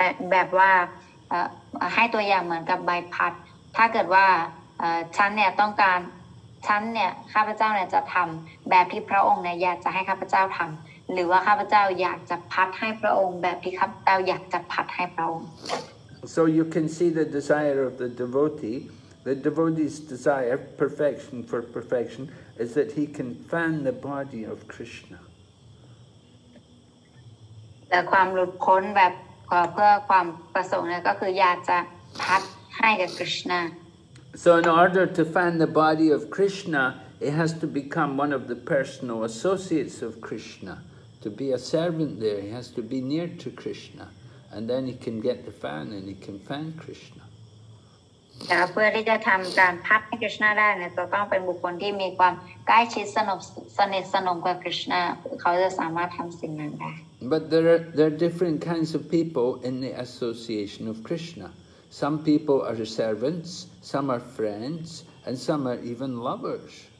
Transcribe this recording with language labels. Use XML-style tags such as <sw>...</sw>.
<th>แบบว่าให้ตัวอย่างเหมือนกับใบพัดถ้าเกิดว่าฉันเนี่ยต้องการฉันเนี่ยข้าพเจ้าเนี่ยจะทำแบบที่พระองค์เนี่ยอยากจะให้ข้าพเจ้าทำหรือว่าข้าพเจ้าอยากจะพัดให้พระองค์แบบที่ข้าพเจ้าอยากจะพัดให้พระองค์</th> <en>So you can see the desire of the devotee. The devotee's desire, perfection for perfection, is that he can fan the body of Krishna.</en> <th>แต่ความหลุดพ้นแบบเพื่อความประสงค์เนี่ยก็คืออยากจะพัดให้กับคริชนา</th> <en>So in order to fan the body of Krishna, it has to become one of the personal associates of Krishna. To be a servant there, he has to be near to Krishna. And then he can get the fan and he can fan Krishna.</en> <th>แต่เพื่อที่จะทำการพัดให้คริชนาได้เนี่ยจะต้องเป็นบุคคลที่มีความใกล้ชิดสนิทสนมกับคริชนาเขาจะสามารถทำสิ่งนั้นได้</th> <en>But there are different kinds of people in the association of Krishna. Some people are servants, some are friends, and some are even lovers.</en>